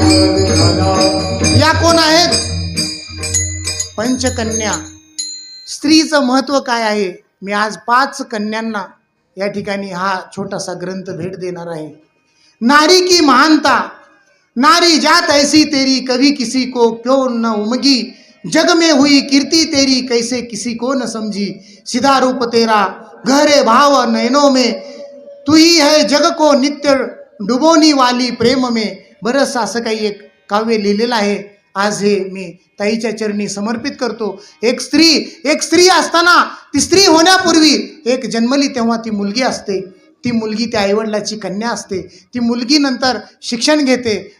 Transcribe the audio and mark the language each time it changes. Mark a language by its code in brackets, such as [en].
[mr] या कोण आहेत? पंचकन्या. स्त्रीचं महत्व काय आहे मी आज 5 कन्यांना या ठिकाणी हा छोटासा ग्रंथ भेट देणार आहे. [hi] नारी की महानता, नारी जात ऐसी तेरी कभी किसी को क्यों न उमगी, जग में हुई कीर्ति तेरी कैसे किसी को न समझी, सीधा रूप तेरा गहरे भाव नयनों में, तू ही है जग को नित्य डुबोनी वाली प्रेम में. [mr] बरंच असं काही एक काव्य लिहिलेलं आहे. आज हे मी ताईच्या चरणी समर्पित करतो. एक स्त्री असताना, ती स्त्री होण्यापूर्वी एक जन्मली तेव्हा ती मुलगी असते. ती मुलगी त्या आईवडिलाची कन्या असते. ती मुलगी नंतर शिक्षण घेते.